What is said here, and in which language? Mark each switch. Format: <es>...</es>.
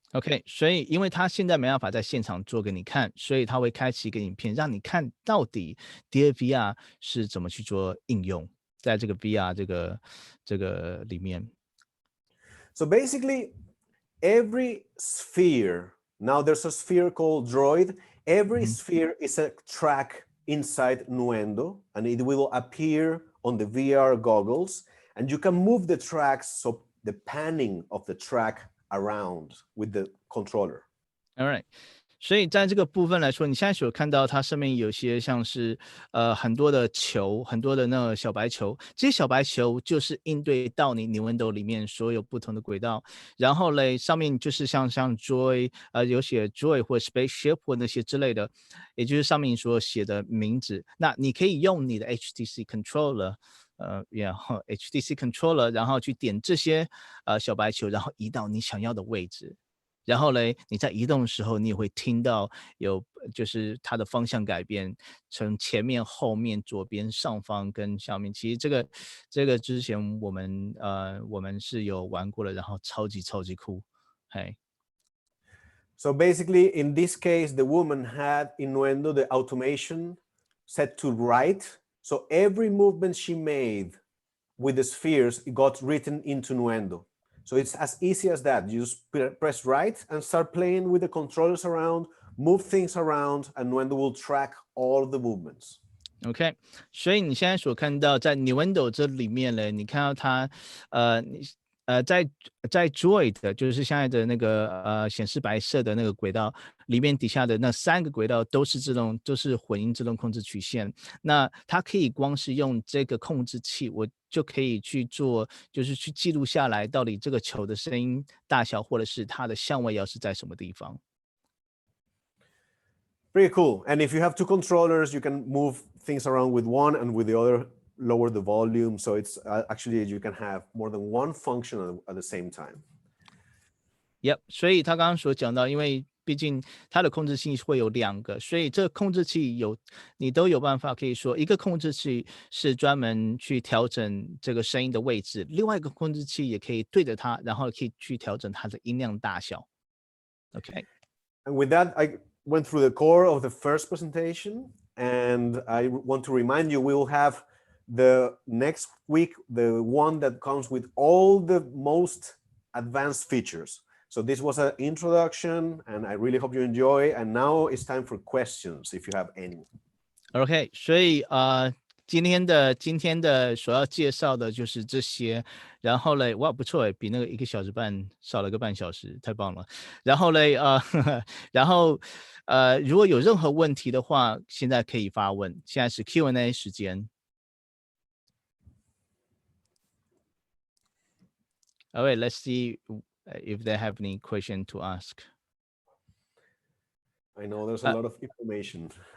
<zh>OK， 所以因为他现在没办法在现场做给你看，所以他会开启一个影片，让你看到底 DFVR 是怎么去做应用，在这个 VR 这个里面。</zh> <en>So basically, every sphere, now there's a sphere called Droid. Every sphere is a track inside Nuendo, and it will appear on the VR goggles. And you can move the tracks, so the panning of the track around with the controller. All right.</en> <zh>所以在这个部分来说，你现在所看到它上面有些像是很多的球，很多的那个小白球，这些小白球就是应对到你 Nuendo 里面所有不同的轨道，然后嘞上面就是像 Joy 有写 Joy 或 Spaceship 或那些之类的，也就是上面所写的名字。那你可以用你的 HTC controller。然后 HTC controller， 然后去点这些小白球，然后移到你想要的位置。然后嘞，你在移动的时候，你也会听到有就是它的方向改变，从前面、后面、左边、上方跟下面。其实这个之前我们是有玩过的，然后超级酷，嘿。</zh> <en>So basically, in this case, the woman had in Nuendo the automation set to right. So every movement she made with the spheres, it got written into Nuendo. So it's as easy as that. You just press right and start playing with the controllers around, move things around, and Nuendo will track all the movements.</en> <zh>OK， 所以你现在所看到在 Nuendo 这里面呢，你看到它，在 Droid 就是现在的那个显示白色的那个轨道里面底下的那3个轨道都是混音自动控制曲线。那它可以光是用这个控制器，我就可以去做，就是去记录下来到底这个球的声音大小，或者是它的相位要是在什么地方。</zh> <en>Pretty cool. And if you have 2 controllers, you can move things around with one, and with the other, lower the volume. So it's actually, you can have more than one function at the same time.</en> <zh>Yep， 所以他刚刚所讲到，因为毕竟它的控制器会有2个，所以这个控制器你都有办法可以说，一个控制器是专门去调整这个声音的位置，另外一个控制器也可以对着它，然后可以去调整它的音量大小。 OK。</zh> <en>And with that, I went through the core of the first presentation, and I want to remind you, we will have the next week, the one that comes with all the most advanced features. So this was an introduction, and I really hope you enjoy. And now it's time for questions, if you have any.</en> <zh>OK， 所以今天的所要介绍的就是这些，然后嘞，哇，不错诶，比那个1个小时半少了个半小时，太棒了。然后嘞，然后如果有任何问题的话，现在可以发问，现在是 Q&A 时间。</zh> <en>All right, let's see if they have any question to ask. I know there's a lot of information.</en>